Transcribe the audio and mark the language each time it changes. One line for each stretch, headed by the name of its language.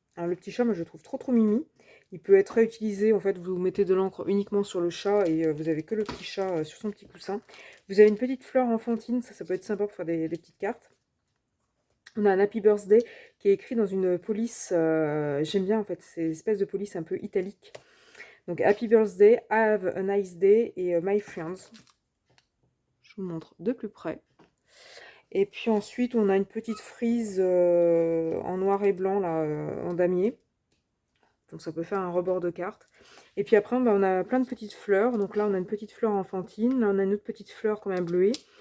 French: Alors le petit chat, moi je le trouve trop trop mimi. Il peut être réutilisé, en fait, vous mettez de l'encre uniquement sur le chat et vous avez que le petit chat sur son petit coussin. Vous avez une petite fleur enfantine, ça peut être sympa pour faire des petites cartes. On a un Happy Birthday qui est écrit dans une police, j'aime bien en fait, c'est une espèce de police un peu italique.
English: Donc Happy Birthday, have a nice day et my friends.
French: Je vous montre de plus près. Et puis ensuite, on a une petite frise en noir et blanc, là, en damier. Donc ça peut faire un rebord de carte. Et puis après, on a plein de petites fleurs. Donc là, on a une petite fleur enfantine. Là, on a une autre petite fleur comme un bleuet.